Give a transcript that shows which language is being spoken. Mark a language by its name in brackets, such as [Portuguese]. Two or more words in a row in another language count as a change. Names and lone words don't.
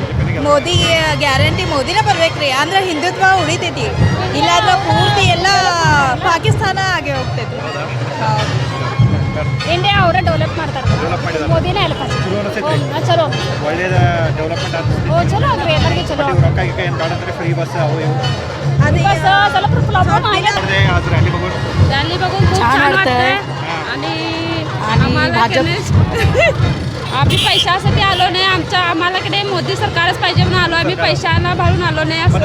[Kannada] ಮೋದಿ ಗ್ಯಾರಂಟಿ ಮೋದಿನ ಬರ್ಬೇಕ್ರಿ, ಅಂದ್ರೆ ಹಿಂದುತ್ವ ಉಳಿತೈತಿ. ಇಲ್ಲಾಂದ್ರೆ ಪೂರ್ತಿ ಎಲ್ಲ ಪಾಕಿಸ್ತಾನ ಆಗಿ ಹೋಗ್ತೈತಿ. ಇಂಡಿಯಾ ಅವರೇ ಡೆವಲಪ್ ಮಾಡ್ತಾರೆ, ಮೋದಿನೇ ಹೆಲ್ಪ್ ಚಲೋ ಒಳ್ಳೇದ ಡೆವಲಪ್ಮೆಂಟ್ ಆಗ್ತದೆ. ಚಲೋ ಆಗ್ರಿ, ಎಲ್ಲರಿಗೆ ಚಲೋ. ರೊಕ್ಕ ಈಗ ಏನು ಕಾಣಂದ್ರೆ [English] free bus [Kannada] अहो ಅದು [Marathi] बस त्याला प्रॉब्लेम आहे. आज रॅली बघून रॅली बघून खूप छान वाटतंय. आणि आम्हाला आम्ही पैशासाठी आलो नाही, आम्हाला कडे मोदी सरकारच पाहिजे म्हणून आलो. आम्ही पैशाला भाळून आलो नाही असं.